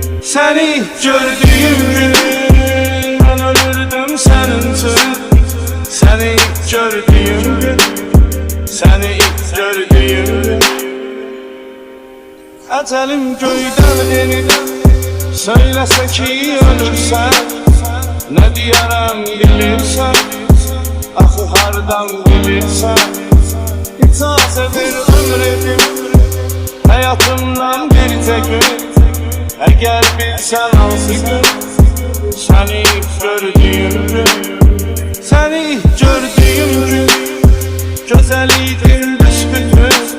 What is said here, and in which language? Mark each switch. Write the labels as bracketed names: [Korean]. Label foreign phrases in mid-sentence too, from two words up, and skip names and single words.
[Turkish] Seni gördüğüm gün ben ölürdüm senin için. Seni gördüğüm gün, seni gördüğüm gün. [Azerbaijani] Ecelim göyden enip söyləsə ki ölürsən, nə deyərəm bilirsən, axı hardan bilirsən. İcazə ver ömür edim həyatımdan bir gün. Əgər bilsən hansı gün səni gördüyüm gün, səni gördüyüm gün gözəl idin büsbütün.